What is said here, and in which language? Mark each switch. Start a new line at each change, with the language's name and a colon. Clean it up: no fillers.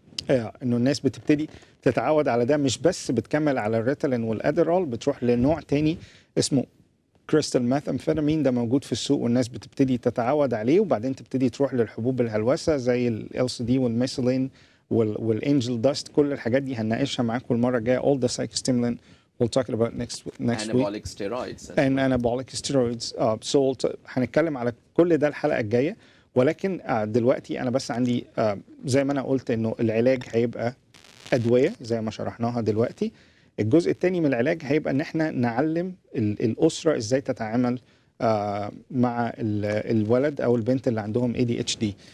Arabic: انه الناس بتبتدي تتعود على ده، مش بس بتكمل على الريتالين والادرال، بتروح لنوع تاني اسمه كريستال ماثامفيتامين، ده موجود في السوق والناس بتبتدي تتعود عليه، وبعدين تبتدي تروح للحبوب الهلوسه زي LSD والميثيلين والانجل داست. كل الحاجات دي هنناقشها معاكم المره الجايه.
English: all the psychostimulant we'll talk about next anabolic week. steroids. And anabolic steroids.
Arabic: So هنتكلم على كل ده الحلقة الجاية، ولكن دلوقتي أنا بس عندي زي ما أنا قلت إنه العلاج هيبقى أدوية زي ما شرحناها دلوقتي. الجزء الثاني من العلاج هيبقى إن إحنا نعلم الأسرة إزاي تتعامل مع الولد أو البنت اللي عندهم ADHD.